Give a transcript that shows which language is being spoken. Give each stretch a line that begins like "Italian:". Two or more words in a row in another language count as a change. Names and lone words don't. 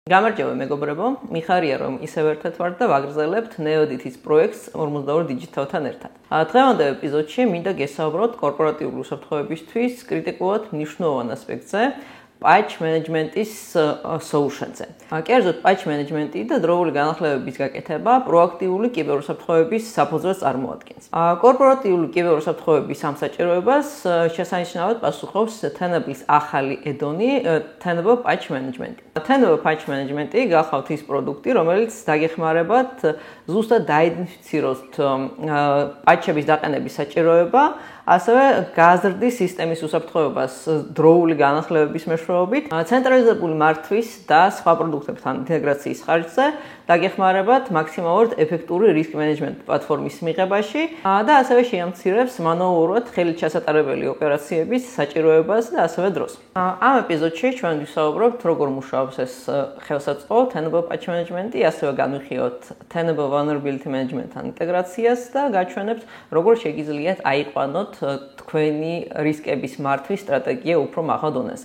Georgian: გამარჯობა მეგობრებო, მიხარია რომ ისევ ერთად ვართ და ვაგრძელებთ NeoDT-ის პროექტს 42 Digital-თან ერთად. დღევანდელ ეპიზოდში მინდა გესაუბროთ კორპორატიული უსაფრთხოებისთვის კრიტიკულად მნიშვნელოვან ასპექტზე,
English: patch management-ის solution-ზე.
Georgian: კერძოდ
English: patch management-ი
Georgian: და დროული განახლებების გაკეთება პროაქტიული კიბერუსაფრთხოების საფუძველს წარმოადგენს. კორპორატიული კიბერუსაფრთხოების ამ საჭიროებას შესანიშნავად პასუხობს Tenable-ის ახალი ედონი Tenable Patch Management. Tenable Patch Management-ი გახლავთ ის პროდუქტი, რომელიც დაგეხმარებათ ზუსტად დაიდენტიფიციროთ პატჩების დაყენების საჭიროება, ასევე გაზრდის სისტემის უსაფრთხოებას დროული განახლებების მეშვეობით, ცენტრალიზებული მართვის და სხვა პროდუქტებთან ინტეგრაციის ხარჯზე დაგეხმარებათ მაქსიმალურად ეფექტური
English: risk management
Georgian: პლატფორმის მიღებაში და ასევე შეამცირებს მანუალურად ხელით ჩასატარებელი ოპერაციების საჭიროებას და ასევე დროს. ამ ეპიზოდში ჩვენ ვისაუბრებთ, როგორ მუშაობს ეს ხელსაწყო Tenable Patch Management-ი, ასევე განვიხილოთ Tenable Vulnerability Management-თან ინტეგრაციას და გაჩვენებთ, როგორ შეგიძლიათ აიყვანოთ თქვენი რისკების მართვის სტრატეგია უფრო მაღალ დონეზე.